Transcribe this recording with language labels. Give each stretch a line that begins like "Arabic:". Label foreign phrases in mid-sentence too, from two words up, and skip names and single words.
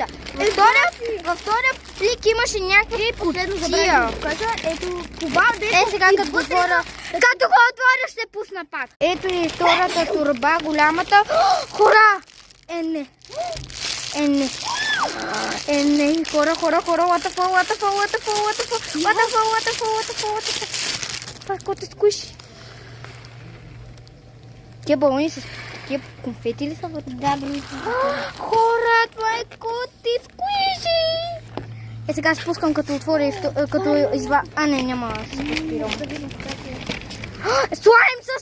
Bulgarian: Във втория плик имаше някакви кутия. Ето това сега като го отворя... Като го отворя ще пусна пак. Ето и втората турба, голямата. Хора! Не. Хора,
English: what the fuck.
Bulgarian: Това е кота сквиши. Тия балони с тия конфети ли са вътре? Да, хора, това е коти сквиши. Сега спускам като отворя, като изва... не, няма да се спирам. Слайм с...